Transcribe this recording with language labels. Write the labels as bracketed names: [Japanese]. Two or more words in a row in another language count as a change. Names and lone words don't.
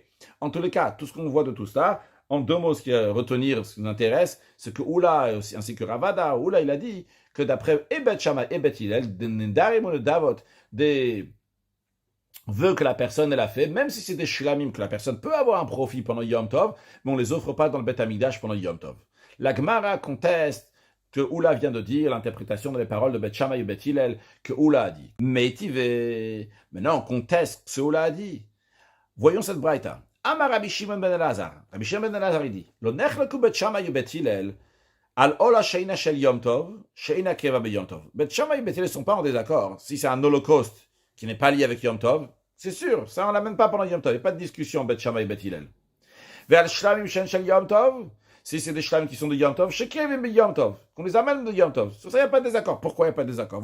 [French] En tous les cas, tout ce qu'on voit de tout cela, en deux mots, ce qui va retenir, ce qui nous intéresse, c'est que Oula, ainsi que Ravada, Oula, il a dit que d'après Ebet Shammai et Bet Hillel, des vœux que la personne elle a fait, même si c'est des shlamim, que la personne peut avoir un profit pendant Yom Tov, mais on ne les offre pas dans le Bet Hamikdash pendant Yom Tov. La Gemara conteste que Oula vient de dire, l'interprétation des paroles de Bet Shammai et Bet Hillel, que Oula a dit. Meitivé. Maintenant, on conteste ce que Oula a dit. Voyons cette braïta. Amar Rabbi Shimon ben Elazar. Rabbi Shimon ben Elazar, il dit, [Hebrew] לא נחלקו בית שמאי ובית הלל, על עולה שאינה של יום טוב, שאינה קבע ביום טוב. [French] Bet Shammai et Bet Hillel ne sont pas en désaccord. Si c'est un holocauste qui n'est pas lié avec Yom Tov, c'est sûr, ça on l'amène pas pendant Yom Tov. Il n'y a pas de discussion Bet Shammai et Bet Hillel. [Hebrew] ועל שלמים שהן של יום טוב, [French] si c'est des shlamim qui sont de Yom Tov, [Hebrew] שקבועים ביום טוב, [French] qu'on les amène de Yom Tov. Sur ça, il n'y a pas de désaccord. Pourquoi il n'y a pas de désaccord?